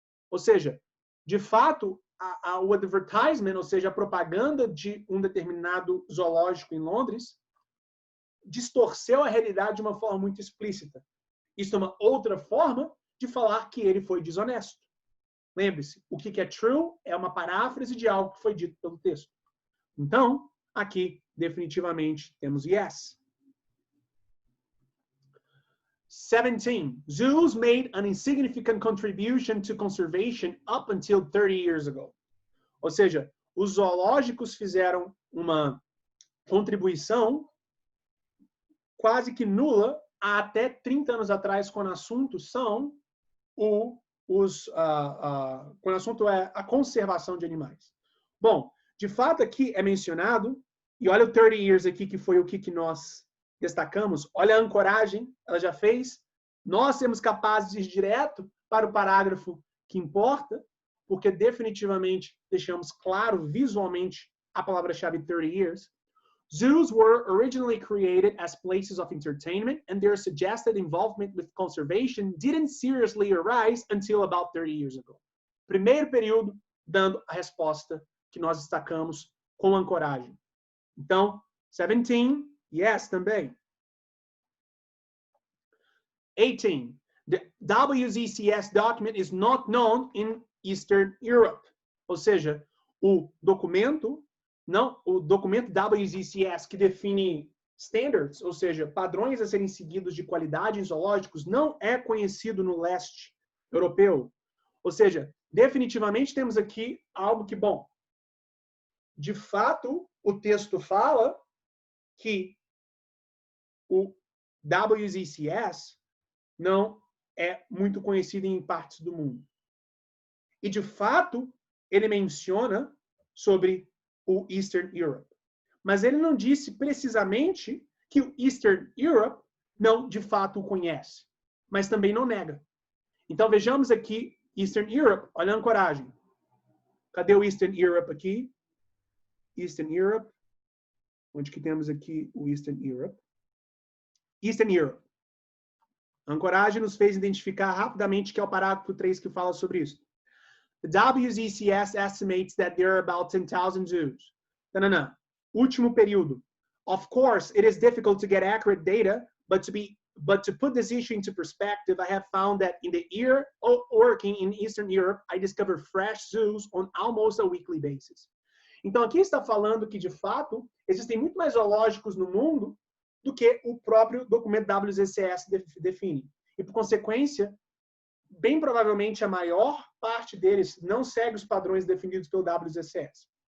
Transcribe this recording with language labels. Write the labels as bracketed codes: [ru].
[pt] Ou seja, de fato, o advertisement, ou seja, a propaganda de um determinado zoológico em Londres, distorceu a realidade de uma forma muito explícita. Isso é uma outra forma de falar que ele foi desonesto. Lembre-se, o que é true é uma paráfrase de algo que foi dito pelo texto. Então, aqui, definitivamente, temos yes. 17. [en] Zoos made an insignificant contribution to conservation up until 30 years ago. [pt] Ou seja, os zoológicos fizeram uma contribuição quase que nula até 30 anos atrás, quando o assunto são quando o assunto é a conservação de animais. Bom, de fato aqui é mencionado, e olha o [en] 30 years [pt] aqui, que foi o que nós destacamos. Olha a ancoragem, ela já fez. Nós sermos capazes de ir direto para o parágrafo que importa, porque definitivamente deixamos claro visualmente a palavra-chave [en] 30 years. Zoos were originally created as places of entertainment, and their suggested involvement with conservation didn't seriously arise until about 30 years ago. [pt] Primeiro período, dando a resposta que nós destacamos com ancoragem. Então, 17, yes, também. 18. [en] The WZCS document is not known in Eastern Europe. [pt] Ou seja, o documento WZCS, que define standards, ou seja, padrões a serem seguidos de qualidade em zoológicos, não é conhecido no leste europeu. Ou seja, definitivamente temos aqui algo que, bom, de fato, o texto fala que o WZCS não é muito conhecido em partes do mundo. E, de fato, ele menciona sobre o Eastern Europe. Mas ele não disse precisamente que o Eastern Europe não, de fato, o conhece, mas também não nega. Então, vejamos aqui Eastern Europe. Olha a ancoragem. Cadê o Eastern Europe aqui? Eastern Europe. Onde que temos aqui o Eastern Europe? Eastern Europe. A ancoragem nos fez identificar rapidamente que é o parágrafo 3 que fala sobre isso. [en] The WZCS estimates that there are about 10,000 zoos. [pt] Não. Último período. [en] Of course, it is difficult to get accurate data, but to put this issue into perspective, I have found that in the year working in Eastern Europe, I discover fresh zoos on almost a weekly basis. [pt] Então, aqui está falando que, de fato, existem muito mais zoológicos no mundo do que o próprio documento WZCS define. E, por consequência, bem provavelmente a maior parte deles não segue os padrões definidos pelo WZCS.